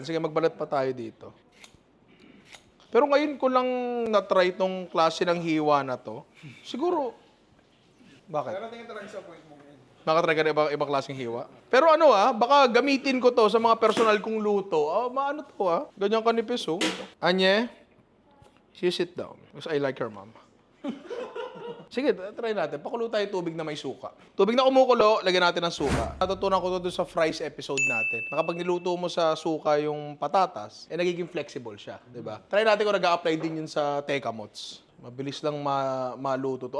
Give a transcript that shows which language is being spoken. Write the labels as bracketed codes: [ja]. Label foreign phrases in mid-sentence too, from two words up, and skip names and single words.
[tl] Sige, magbalat pa tayo dito. Pero ngayon ko lang na-try tong klase ng hiwa na to. Siguro, bakit? Pero tingin talaga sa point mo yan. Nakatry ka na ibang klaseng hiwa. Pero baka gamitin ko to sa mga personal kong luto. Maano to Ganyan kanipis Anye, [en] you sit down. Because I like her mom. [tl] Sige, try natin. Pakulo tayo tubig na may suka. Tubig na kumukulo, lagyan natin ng suka. Natutunan ko to sa [en] fries episode [tl] natin. Na kapag niluto mo sa suka yung patatas, nagiging flexible siya. Diba? Try natin kung nag-a-apply din yun sa tekamots. Mabilis lang maluto to.